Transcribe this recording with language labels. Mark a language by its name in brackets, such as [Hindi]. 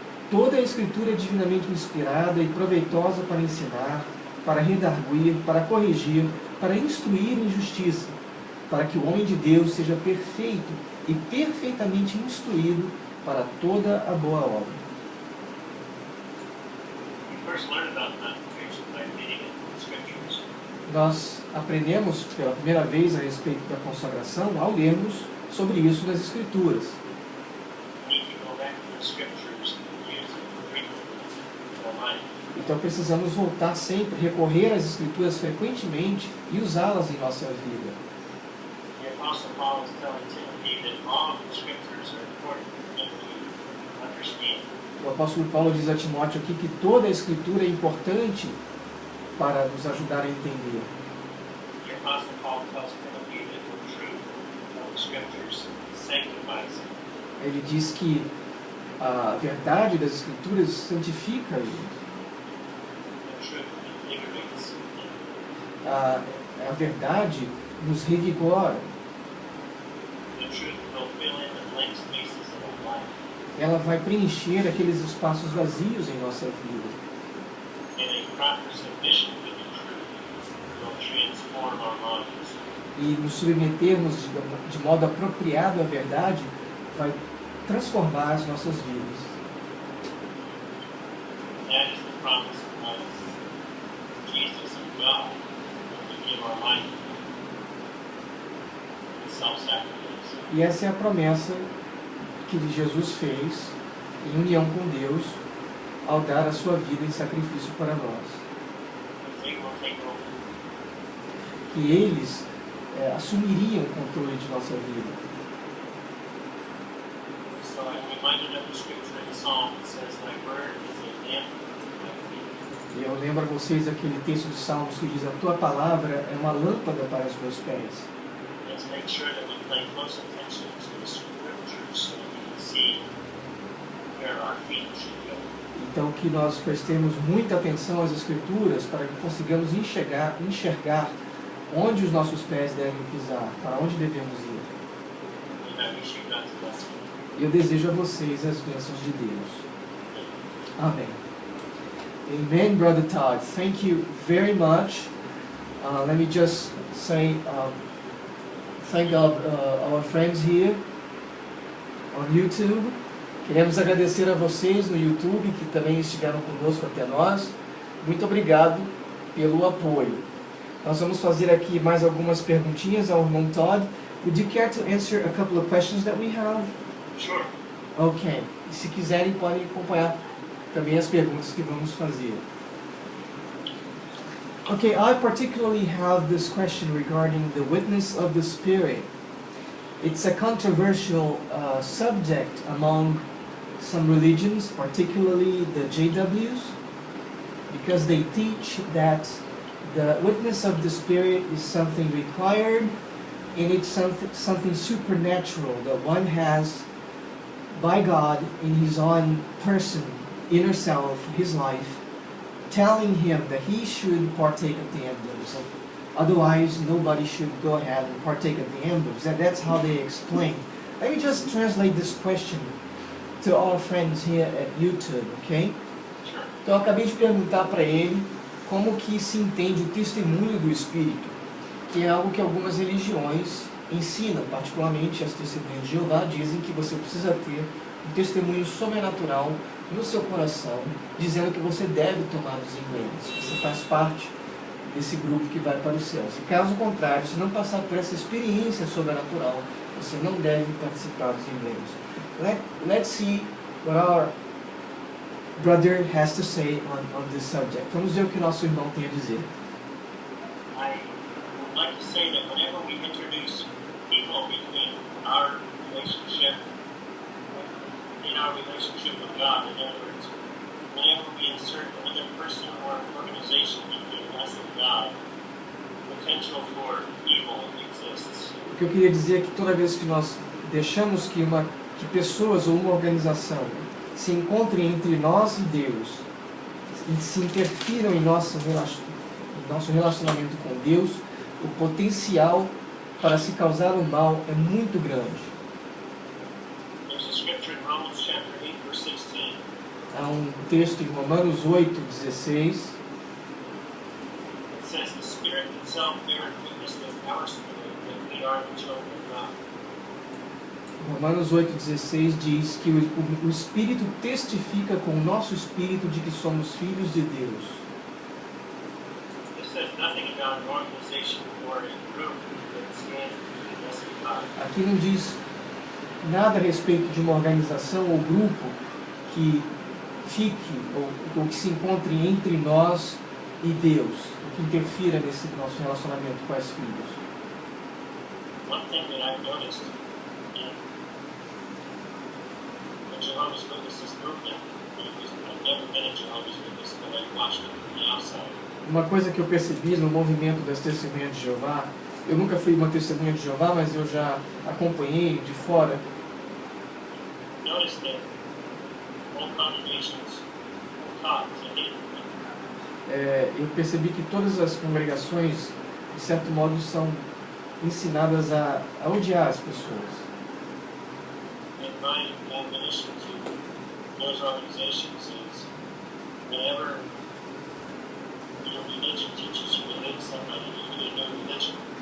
[Portuguese] Toda a escritura é divinamente inspirada e proveitosa para ensinar, para redarguir, para corrigir, para instruir em justiça, para que o homem de Deus seja perfeito e perfeitamente instruído para toda a boa obra. [English] We first learned about consecration by reading it in the scriptures. [Portuguese] Nós aprendemos pela primeira vez a respeito da consagração ao lermos sobre isso nas Escrituras. [English] We need to go back to the scriptures and use it frequently in our life. [Portuguese] Então precisamos voltar sempre, recorrer às Escrituras frequentemente e usá-las em nossa vida. [English] The Apostle Paul is telling Timothy that all of the scriptures are important for him to understand. [Portuguese] O apóstolo Paulo diz a Timóteo aqui que toda a Escritura é importante para nos ajudar a entender. [English] The Apostle Paul tells Timothy that the truth of the scriptures sanctifies him. [Portuguese] Ele diz que a verdade das Escrituras santifica ele. [English] The truth invigorates him. [Portuguese] A verdade nos revigora. [English] The truth will fill in the blank spaces of our life. [Portuguese] Ela vai preencher aqueles espaços vazios em nossa vida. [English] And a proper submission to the truth will transform our lives. [Portuguese] E nos submetermos de modo apropriado à verdade vai transformar as nossas vidas. [English] That is the promise of Jesus and God to give our life in self-sacrifice. [Portuguese] E essa é a promessa que Jesus fez em união com Deus ao dar a sua vida em sacrifício para nós. [English] They will take over. [Portuguese] Que eles assumiriam o controle de nossa vida. [English] So I'm reminded of the scripture in the Psalm that says, "Thy word is a lamp unto my feet." [Portuguese] E eu lembro a vocês aquele texto de Salmos que diz: a tua palavra é uma lâmpada para os meus pés. [English] Let's make sure that we pay close attention to the scriptures so that we can see where our feet should go. [Portuguese] Então que nós prestemos muita atenção às Escrituras para que consigamos enxergar onde os nossos pés devem pisar, para onde devemos ir. [English] And I wish you God's blessing. [Portuguese] Eu desejo a vocês as bênçãos de Deus. [English] Amém. Amen, Brother Todd. Thank you very much. Let me just say, thank our friends here on YouTube. [Portuguese] Queremos agradecer a vocês no YouTube que também estiveram conosco até nós. Muito obrigado pelo apoio. Nós vamos fazer aqui mais algumas perguntinhas ao irmão Todd. [English] Would you care to answer a couple of questions that we have? Sure. Ok. [Portuguese] E se quiserem, podem acompanhar também as perguntas que vamos fazer. [English] Okay, I particularly have this question regarding the witness of the Spirit. It's a controversial subject among some religions, particularly the JWs, because they teach that the witness of the Spirit is something required, and it's something supernatural that one has by God in his own person, inner self, his life, telling him that he should partake of the emblems. Otherwise, nobody should go ahead and partake of the emblems. That's how they explain. Let me just translate this question to our friends here at YouTube, okay? Sure. [Portuguese] Então, eu acabei de perguntar para ele como que se entende o testemunho do Espírito, que é algo que algumas religiões ensinam, particularmente as Testemunhas de Jeová, dizem que você precisa ter um testemunho sobrenatural no seu coração, dizendo que você deve tomar os emblemas, você faz parte desse grupo que vai para o céu. Se caso contrário, se não passar por essa experiência sobrenatural, você não deve participar dos emblemas. [English] Let's see what our brother has to say on this subject. [Portuguese] Vamos ver o que nosso irmão tem a dizer. [English] I would like to say that whenever we introduce people between our relationship, in our relationship with God, in other words, whenever we insert another person or organization between us and God, potential for evil exists. [Portuguese] O que eu queria dizer é que toda vez que nós deixamos que pessoas ou uma organização se encontrem entre nós e Deus, e se interfiram em nosso relacionamento com Deus, o potencial para se causar o mal é muito grande. [English] There's a scripture in Romans chapter 8, verse 16. [Portuguese] Há um texto em Romanos 8:16. [English] It says, "The Spirit Himself beareth witness with our spirit that we are the children of God." [Portuguese] Romanos 8:16 diz que o Espírito testifica com o nosso espírito de que somos filhos de Deus. [English] This says nothing about an organization or a group that stands between us and God. [Portuguese] Aqui não diz nada a respeito de uma organização ou grupo que fique ou que se encontre entre nós e Deus, ou que interfira nesse nosso relacionamento com as filhos. [English] One thing that I've noticed in the Jehovah's Witnesses movement, I've never been a Jehovah's Witness, but I've watched it from the outside. [Portuguese] Uma coisa que eu percebi no movimento das Testemunhas de Jeová, eu nunca fui uma Testemunha de Jeová, mas eu já acompanhei de fora. [English] Notice that all congregations are taught to hate them. [Portuguese] Eu percebi que todas as congregações, de certo modo, são ensinadas a odiar as pessoas. [English] And my admonition to those organizations is whenever your religion teaches you to hate somebody, you need a new religion.